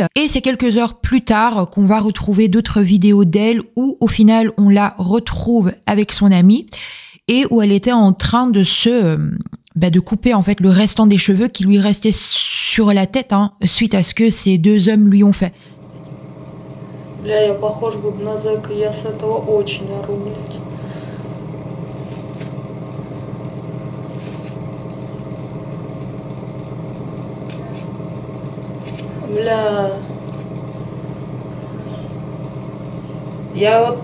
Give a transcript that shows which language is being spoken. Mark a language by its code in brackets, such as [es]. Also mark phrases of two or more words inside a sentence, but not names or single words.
[fr] Et c'est quelques heures plus tard qu'on va retrouver d'autres vidéos d'elle où, au final, on la retrouve avec son ami et où elle était en train de de couper en fait le restant des cheveux qui lui restaient sur la tête, suite à ce que ces deux hommes lui ont fait. [ru] Бля, я похож буду на зэка, я с этого очень ору, блядь. Бля. Я вот...